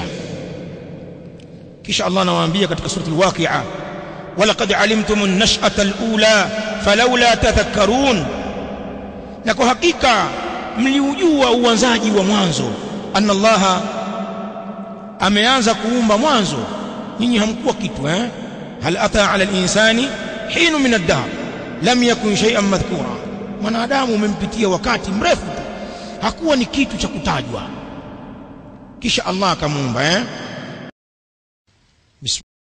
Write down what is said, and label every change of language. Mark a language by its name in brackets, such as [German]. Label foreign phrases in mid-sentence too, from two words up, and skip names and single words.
[Swahili] Kisha Allah anawaambia katika surah al-Waqi'a, [Arabic] ولقد علمتم النشأة الأولى فلولا تذكرون, [Swahili] na kwa hakika mliujua uanzaji wa mwanzo. Anna Allah ameanza kuumba mwanzo, nyinyi hamkuwa kitu. [Arabic] هل أتى على الإنسان حين من الدهر لم يكن شيئا مذكورا, [Swahili] mwanadamu umempitia wakati mrefu tu, hakuwa ni kitu cha kutajwa. Kisha Allah akamuumba